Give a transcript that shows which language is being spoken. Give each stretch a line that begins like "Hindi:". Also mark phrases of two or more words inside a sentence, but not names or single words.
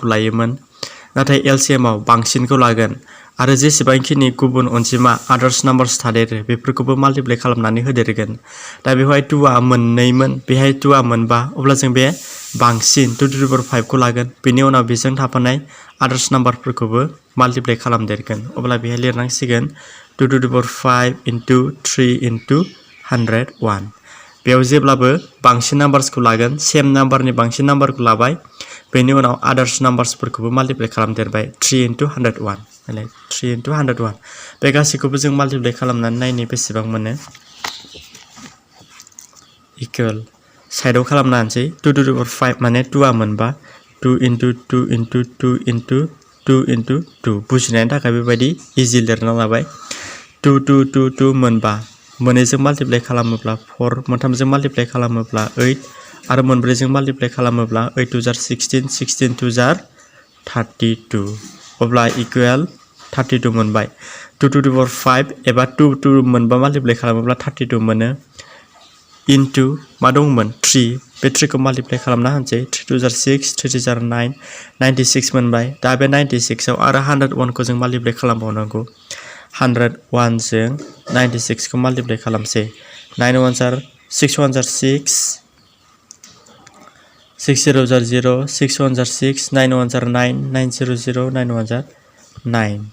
Bodo: लायोमोन नाथाय LCM आव बांसिनखौ लागोन आरो जेसेबांखिनि गुबुन अनजिमा
English: others numbers
Bodo: थादेरो बेफोरखौबो माल्टिप्लाइ खालामनानै होदेरगोन दा बेवहाय 2 आ मोननैमोन बेहाय 2 आ मोनबा अब्ला जों बे बांसिन
English: 2 to the power 5
Bodo: खौ लागोन बेनि उनाव बेजों थाफानाय
English: others number
Bodo: माल्टिप्लाइ खालामदेरगोन अब्ला बेहाय लिरनांसिगोन
English: 2 to the power 5 into 3 into 101
Bodo: बेयाव जेब्लाबो बांसिन नाम्बार्सखौ लागोन
English: same number
Bodo: बांसिन नाम्बारखौ लाबाय बेनि उनाव
English: others numbers
Bodo: माल्टिप्लाइ खालामदेरबाय
English: 3 into 101
Bodo: नालाय
English: 3 into 101
Bodo: बे गासैखौबो जों माल्टिप्लाइ खालामनानै नायनो बेसेबां मोनो
English: equal side
Bodo: खालामना होनसै
English: 2 to the power 5
Bodo: माने 2 आ मोनबा
English: 2 into 2 into 2 into 2 into 2
Bodo: बुजिनायनि थाखाय बेबायदि इजि लिरना लाबाय 2 2 2 2 मोनबा मोननैजों माल्टिप्लाइ खालामोब्ला 4 मोनथामजों माल्टिप्लाइ खालामोब्ला 8 आरो मोनब्रैजों माल्टिप्लाइ खालामोब्ला 8 2 जार 16 16 2 जार 32 अब्ला इकुवेल 32 मोनबाय
English: 2 to the power 5
Bodo: एबा 2 2 मोनबा माल्टिप्लाइ खालामोब्ला 32 मोनो इनटु मा दंमोन 3 बे 3 खौ माल्टिप्लाइ खालामना होनसै 3 2 जार 6 3 3 जार 9 96 मोनबाय दा बे 96 आव आरो 101 खौ जों माल्टिप्लाइ खालामबावनांगौ 101 जों 96 खौ माल्टिप्लाइ खालामसै 9 1 जार 6 1 जार 6 6 0 जार 0 6 1 जार 6 9 1 जार 9 9 0 0 9 1 जार 9